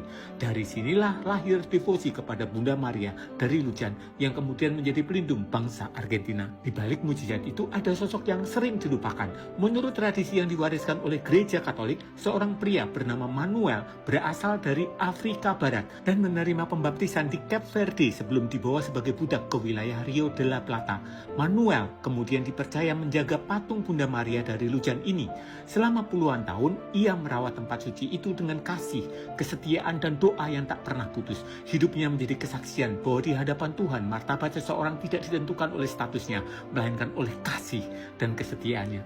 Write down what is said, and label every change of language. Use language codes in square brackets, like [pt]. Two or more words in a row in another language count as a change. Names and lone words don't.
[id] Dari sinilah lahir devosi kepada Bunda Maria dari Lujan yang kemudian menjadi pelindung bangsa Argentina. Di balik mujizat itu ada sosok yang sering dilupakan. Menurut tradisi yang diwariskan oleh gereja Katolik, seorang pria bernama Manuel berasal dari Afrika Barat dan menerima pembaptisan di Cape Verde sebelum dibawa sebagai budak ke wilayah Rio de la Plata. Manuel kemudian dipercaya menjaga patung Bunda Maria dari Lujan ini. Selama puluhan tahun, ia merawat tempat suci itu dengan kasih, kesetiaan, dan doa yang tak pernah putus. Hidupnya menjadi kesaksian bahwa di hadapan Tuhan, martabat seseorang tidak ditentukan oleh statusnya, melainkan oleh kasih dan kesetiaannya.